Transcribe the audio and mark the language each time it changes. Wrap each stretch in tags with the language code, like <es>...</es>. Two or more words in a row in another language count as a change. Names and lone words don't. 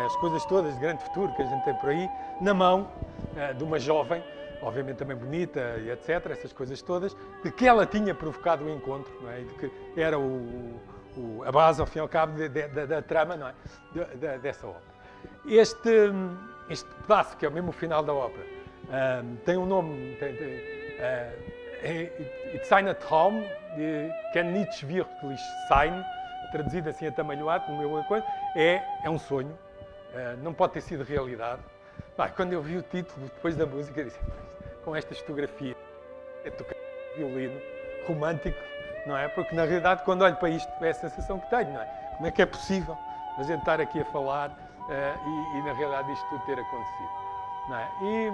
<pt>As coisas todas de grande futuro que a gente tem por aí, na mão de uma jovem, obviamente também bonita e etc., essas coisas todas, de que ela tinha provocado o encontro, não é? E de que era a base, ao fim e ao cabo, da trama, não é? Dessa ópera. Este pedaço, que é mesmo o final da ópera, tem um nome,</pt> <de>It's ein Traum, kann nicht wirklich sein,</de> <pt>traduzido assim atamalhoado, no meu coisa, é um sonho, não pode ter sido realidade. Quando eu vi o título, depois da música, disse, com estas fotografias, é tocar violino, romântico, não é? Porque, na realidade, quando olho para isto, é a sensação que tenho, não é? Como é que é possível a gente estar aqui a falar e na realidade, isto tudo ter acontecido, não é?</pt>